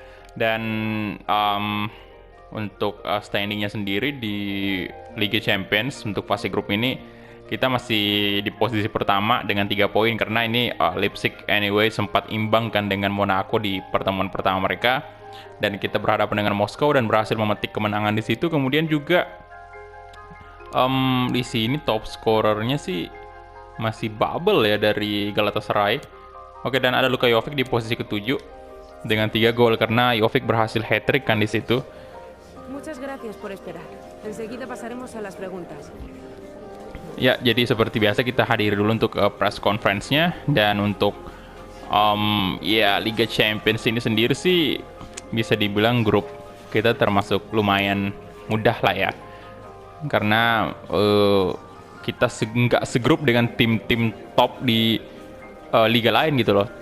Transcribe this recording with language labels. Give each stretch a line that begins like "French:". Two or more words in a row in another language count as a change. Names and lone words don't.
Indonesian: Dan untuk standingnya sendiri di Liga Champions untuk fase grup ini kita masih di posisi pertama dengan 3 poin karena ini Leipzig anyway sempat imbang kan dengan Monaco di pertemuan pertama mereka, dan kita berhadapan dengan Moskow dan berhasil memetik kemenangan di situ. Kemudian juga di sini
English: top scorernya
Indonesian: sih masih Bubble ya dari Galatasaray. Oke, dan ada Luka Jovic di posisi ke-7 dengan 3 gol karena Jovic berhasil hat-trick kan di situ.
Spanish: Muchas gracias por esperar. Enseguida pasaremos a las preguntas.
Indonesian: Ya, jadi seperti biasa kita hadiri dulu untuk
English: press conference-nya.
Indonesian: Dan untuk ya Liga Champions ini sendiri sih bisa dibilang grup kita termasuk lumayan mudah lah ya. Karena kita nggak segrup dengan tim-tim top di liga lain gitu loh.